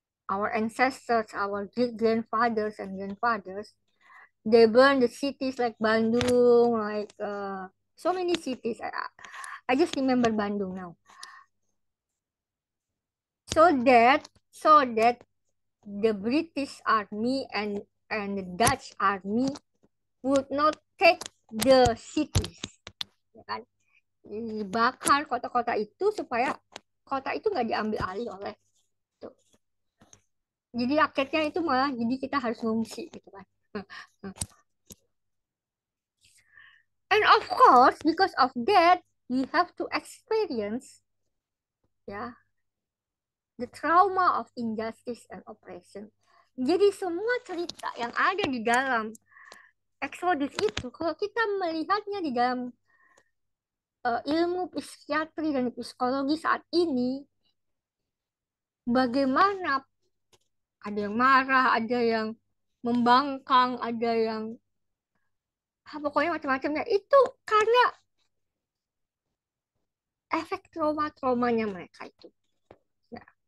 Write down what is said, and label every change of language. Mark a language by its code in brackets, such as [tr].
[en] Our ancestors, our great grandfathers and grandfathers, they burned the cities like Bandung, like so many cities. I just remember Bandung now. So that the British army and the Dutch army would not take the cities, [id] ya kan? Dibakar kota-kota itu supaya kota itu nggak diambil alih oleh itu. Jadi rakyatnya itu malah jadi kita harus ngungsi gitu kan. [en] And of course, because of that, we have to experience ya the trauma of injustice and oppression. [id] Jadi semua cerita yang ada di dalam Exodus itu, kalau kita melihatnya di dalam ilmu psikiatri dan psikologi saat ini, bagaimana ada yang marah, ada yang membangkang, ada yang pokoknya macam-macamnya itu karena efek trauma-traumanya mereka itu. Ya.